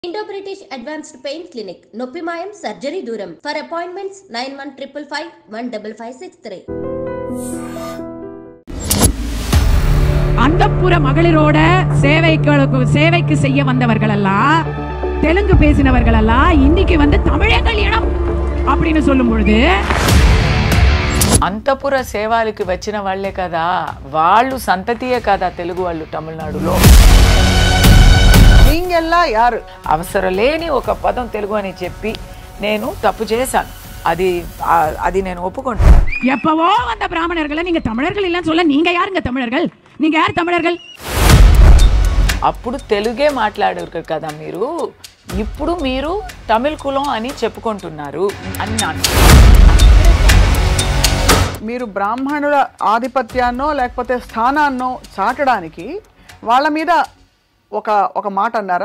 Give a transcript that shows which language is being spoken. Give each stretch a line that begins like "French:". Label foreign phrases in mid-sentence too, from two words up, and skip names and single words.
English: Indo-British Advanced Pain Clinic, Noppimayam Surgery Duram. For appointments 9155515563.
Tamil: அந்தப்புற மகளிரோட சேவைக்கு செய்ய வந்தவர்கள் எல்லாம் தெலுங்கு பேசினவர்கள் எல்லாம் இன்னைக்கு வந்து தமிழே கல்யாணம் அப்படின்னு சொல்லும் பொழுது
Telugu: అంతపుర సేవలకు వచ్చిన వాళ్ళే కదా వాళ్ళు సంతతియే కదా తెలుగు వాళ్ళు తమిళనాడులో
Tamil: நீங்கெல்லா யாரு
Telugu: అవసరం లేని ఒక పదం తెలుగు అని చెప్పి నేను తప్పు చేశాను అది నేను ఒప్పుకుంటాను
Tamil: எப்பவோ வந்த பிராமணர்களை நீங்க தமிழர்கள் இல்லன்னு சொல்ல நீங்க யாருங்க தமிழர்கள் நீங்க யார் தமிழர்கள்
Telugu: అప్పుడు తెలుగే మాట్లాడారు కదా మీరు ఇప్పుడు మీరు తమిళ కులం అని చెప్పుకుంటున్నారు అన్నాను మీరు బ్రాహ్మణుల ఆధిపత్యాన్నో లేకపోతే స్థానాన్నో చాటడానికి వాళ్ళ మీద ఒక మాట అన్నారా